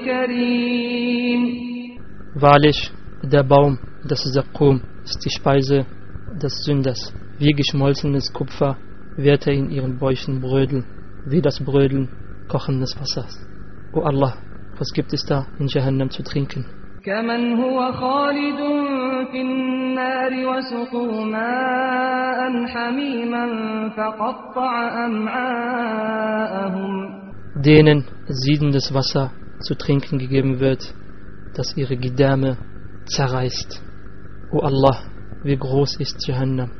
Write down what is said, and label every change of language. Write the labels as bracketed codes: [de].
[de] Wahrlich, der Baum des Zakkum ist die Speise des Sünders. Wie geschmolzenes Kupfer wird er in ihren Bäuchen brödeln, wie das Brödeln kochendes Wassers. O Allah, was gibt es da in Jahannam zu trinken? [ar] كمن هو خالد في النار وسقوا ماء حميما فقطع أمعاءهم. [de] Denen siedendes Wasser zu trinken gegeben wird, das ihre Gedärme zerreißt. O Allah, wie groß ist Jahannam.